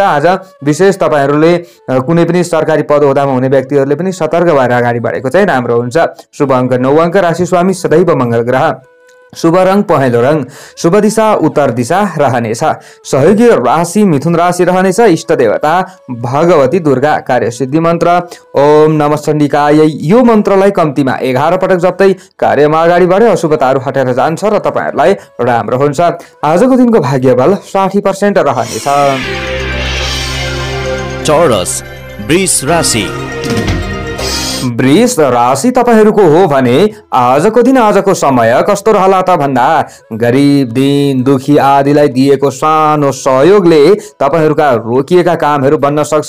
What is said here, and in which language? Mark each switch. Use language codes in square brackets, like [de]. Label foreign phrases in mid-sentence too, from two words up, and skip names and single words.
[ne] आज विशेष तपाईहरुले कुनै पनि सरकारी पद ओहदामा हुने व्यक्तिहरुले पनि सतर्क भएर अगाडि बढेको चाहिँ राम्रो हुन्छ। शुभ अङ्क 9 अङ्क, राशि स्वामी सदैव मंगल ग्रह, शुभ रङ पहेँलो रङ, शुभ दिशा उत्तर दिशा रहनेछ। सहयोगी राशि मिथुन राशि रहनेछ। इष्ट देवता भगवती दुर्गा। कार्यसिद्धि मन्त्र [sa] ओम नमः चण्डिकाय। [ne] यो मन्त्रलाई कम्तीमा 11 पटक जप्दै कार्यमा अगाडि बढे अशुभताहरू हटेर जान्छ र तपाईहरुलाई राम्रो हुन्छ। आजको दिनको भाग्य बल 60% रहनेछ। टोरस वृष राशि। वृष राशि तपाईहरुको हो भने आजको दिन आजको समय कस्तो रहला त भन्दा गरिब दीन दुखी आदिलाई दिएको सानो सहयोगले तपाईहरुका रोकिएका कामहरू बन्न सक्छ।